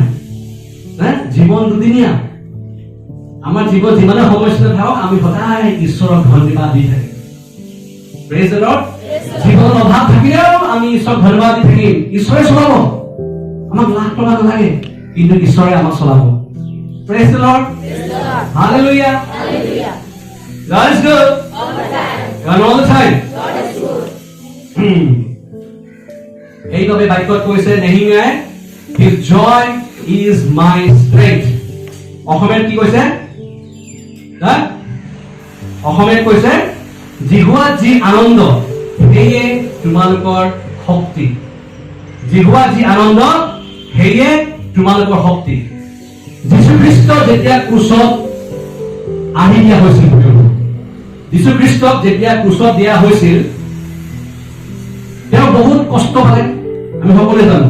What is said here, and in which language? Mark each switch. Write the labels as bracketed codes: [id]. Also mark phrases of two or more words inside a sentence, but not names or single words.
[as] জীৱন দুদিনীয়া, আমাৰ জীৱন যিমানে সমস্যা থাকক আমি সদায় ঈশ্বৰক ধন্যবাদ দি থাকিম। [en] Praise the Lord. [as] জীৱনত অভাৱ থাকিলেও আমি ঈশ্বৰক ধন্যবাদ দি থাকিম। ঈশ্বৰে চলাব, আমাক লাখ টকা নালাগে, কিন্তু ঈশ্বৰে আমাক চলাব। [en] Praise the Lord. Hallelujah. God is good. And all the time. [as] এইভাবে বাক্যত কৈছে নেহিমিয়াই, [en] His joy is my strength. [as] অসমীয়াত কি কৈছে? অসমীয়াত কৈছে জিহুৱাত যি আনন্দ সেয়ে তোমালোকৰ শক্তি। জিহুৱাত যি আনন্দ সেয়ে তোমালোকৰ শক্তি। যীশু খ্ৰীষ্ট যেতিয়া ক্ৰুচত আহি দিয়া হৈছিল, যীশু খ্ৰীষ্টক যেতিয়া ক্ৰুচত দিয়া হৈছিল, তেওঁ বহুত কষ্ট পালে, আমি সকলোৱে জানো।